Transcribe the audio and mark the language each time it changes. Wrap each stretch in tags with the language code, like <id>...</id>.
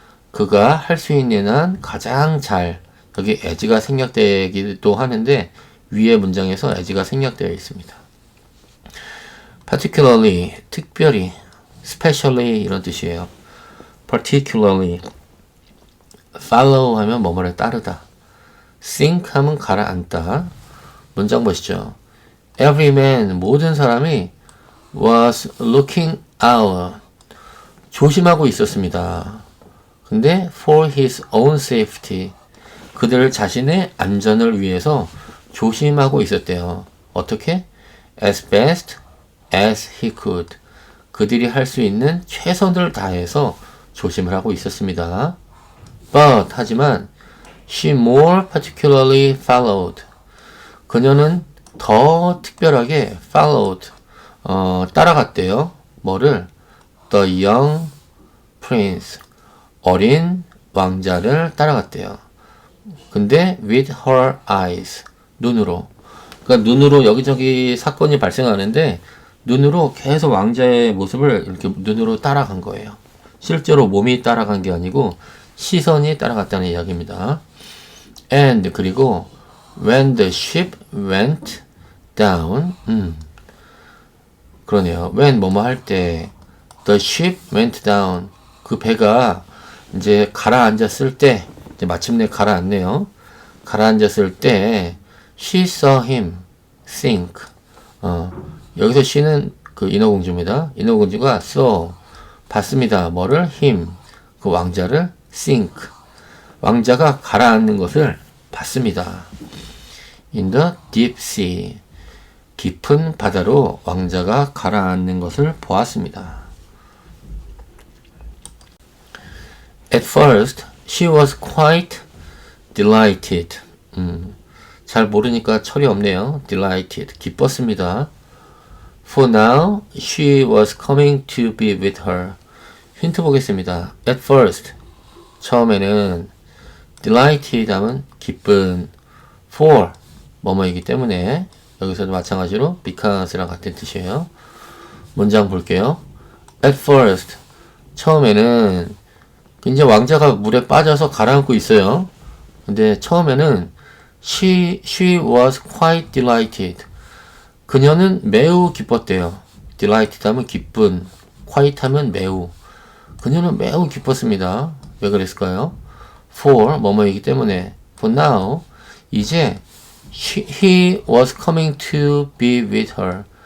<ko>그가 할 수 있는 한 가장 잘. 여기 as가 생략되기도 하는데 위에 문장에서 as가 생략되어 있습니다. particularly, 특별히, especially 이런 뜻이에요. particularly, follow 하면 뭐뭐를 따르다. sink 하면 가라앉다. 문장 보시죠.</ko> <en>Every man,</en> <ko>모든 사람이</ko> <en>was looking out,</en> <ko>조심하고 있었습니다. 근데</ko> <en>for his own safety,</en> <ko>그들 자신의 안전을 위해서 조심하고 있었대요. 어떻게?</ko> <en>As best as he could.</en> <ko>그들이 할 수 있는 최선을 다해서 조심을 하고 있었습니다.</ko> <en>But,</en> <ko>하지만</ko> <en>she more particularly followed.</en> <ko>그녀는 더 특별하게 followed, 따라갔대요. 뭐를?</ko> <en>The young prince.</en> <ko>어린 왕자를 따라갔대요. 근데</ko> <en>with her eyes.</en> <ko>눈으로. 그러니까 눈으로 여기저기 사건이 발생하는데 눈으로 계속 왕자의 모습을 이렇게 눈으로 따라간 거예요. 실제로 몸이 따라간 게 아니고 시선이 따라갔다는 이야기입니다.</ko> <en>And</en> <ko>그리고</ko> <en>when the ship went down,</en> <ko>그러네요. when 뭐뭐 할 때</ko> <en>the ship went down,</en> <ko>그 배가 이제 가라앉았을 때, 이제 마침내 가라앉네요. 가라앉았을 때</ko> <en>she saw him sink.</en> <ko>여기서 she는 그 인어공주입니다. 인어공주가 saw, 봤습니다. 뭐를? him, 그 왕자를 sink. 왕자가 가라앉는 것을 봤습니다.</ko> <en>In the deep sea.</en> <ko>깊은 바다로 왕자가 가라앉는 것을 보았습니다.</ko> <en>At first, she was quite delighted.</en> <ko>잘 모르니까 철이 없네요. delighted. 기뻤습니다.</ko> <en>For now, she was coming to be with her.</en> <ko>힌트 보겠습니다.</ko> <en>At first.</en> <ko>처음에는 delighted 하면 기쁜. For. 뭐뭐이기 때문에. 여기서도 마찬가지로 because랑 같은 뜻이에요. 문장 볼게요.</ko> <en>At first.</en> <ko>처음에는 이제 왕자가 물에 빠져서 가라앉고 있어요. 근데 처음에는</ko> <en>she was quite delighted.</en> <ko>그녀는 매우 기뻤대요. delighted 하면 기쁜, quite 하면 매우. 그녀는 매우 기뻤습니다. 왜 그랬을까요? for 뭐뭐이기 때문에.</ko> <en>for now</en> <ko>이제</ko> <en>he was coming to be with her.</en>